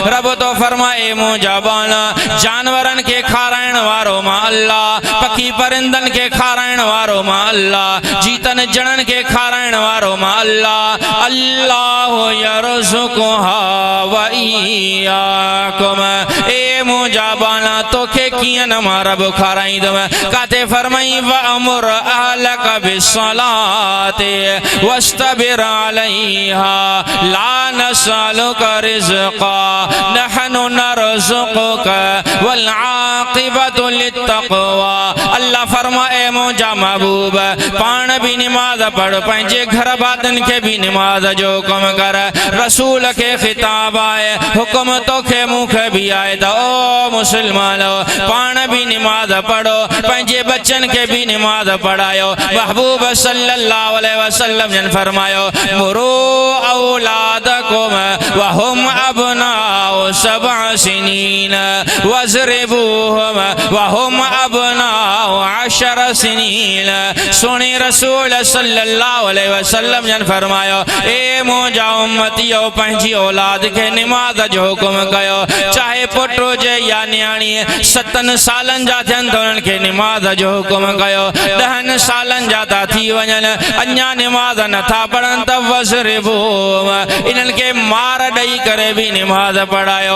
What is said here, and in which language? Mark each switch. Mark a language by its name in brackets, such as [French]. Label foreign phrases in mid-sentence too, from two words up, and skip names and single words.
[Sindhi] रब तो फरमाए मुंहिंजा बाला, जानवरनि खे खाराइण वारो मां अल्लाह, पखी परिंदनि खे खाराइण वारो मां अल्लाह, जीतनि ॼणनि खे खाराइण वारो मां अल्लाह। [Arabic] الله يرزقها وإياكم. [Sindhi] ए मुंहिंजा बाला, तोखे कीअं न मां रब खाराईंदुमि। काथे फरमाई [Arabic] وأمر أهلك بالصلاة واصطبر عليها لا نسألك رزقا نحن نرزقك والعاقبة للتقوى. [Sindhi] अल्लाह फरमाए मुंहिंजा महबूब पाण भी निमाज़ पढ़, पंहिंजे घर वारनि खे भी निमाज़ जो हुकुम कर। रसूल खे खिताब आए, हुकुम तोखे मूंखे भी आए त ओ मुसलमानो पाण भी निमाज़ पढ़ो, पंहिंजे बच्चन के भी निमाज़ पढ़ायो। [Arabic] महबूब صلى الله عليه وسلم [Sindhi] जन फरमायो [Arabic] مروا أولادكم وهم أبناء سبع سنين واضربوهم وهم أبناء عشر سنين. [Sindhi] सोने रसूल [Arabic] صلى الله عليه وسلم [Sindhi] जन फरमायो ए मुंहिंजा उम्मतियो पंहिंजी औलाद के निमाज़ जो हुकुम कयो, चाहे पुट हुजे या न्याणी। 7 सालन जा थियनि त उन्हनि खे निमाज़ जो हुकुम कयो, 10 सालन जा था थी वञनि अञा निमाज़ नथा पढ़नि त वज़रिबूहुम इन्हनि खे मार ॾेई करे भी निमाज़ पढ़ायो।